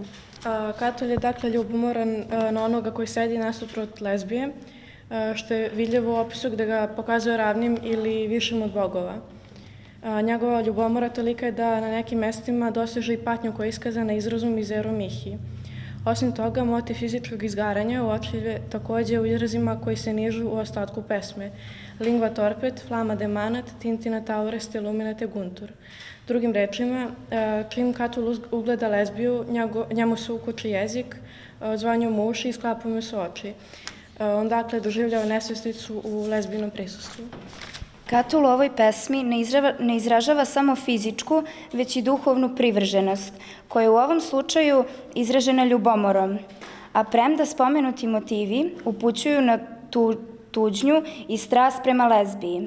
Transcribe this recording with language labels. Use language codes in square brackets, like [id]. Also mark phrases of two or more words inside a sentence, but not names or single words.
[sr] Catul je dakle ljubomoran na onoga koji sedi nasuprot lezbije, što je vidljivo u opisu gde ga pokazuje ravnim ili višim od bogova. Njegova ljubomora tolika je da na nekim mestima doseže i patnju koja je iskazana izrazom [la] Mizeru Mihi. [sr] Osim toga, motiv fizičkog izgaranja uočljiv je takođe u izrazima koji se nižu u ostatku pesme. [la] Lingua torpet, flama demanat, tintinat aures te lumina teguntur. [sr] Drugim rečima, čim Catul ugleda lezbiju, njemu se ukoči jezik, odzvanju mu uši i sklapaju mu se oči. On dakle doživljava nesvesticu u lezbijnom prisustvu. Catul u ovoj pesmi ne izražava samo fizičku, već i duhovnu privrženost, koja je u ovom slučaju izražena ljubomorom, a premda spomenuti motivi upućuju na tuđnju i strast prema lezbiji.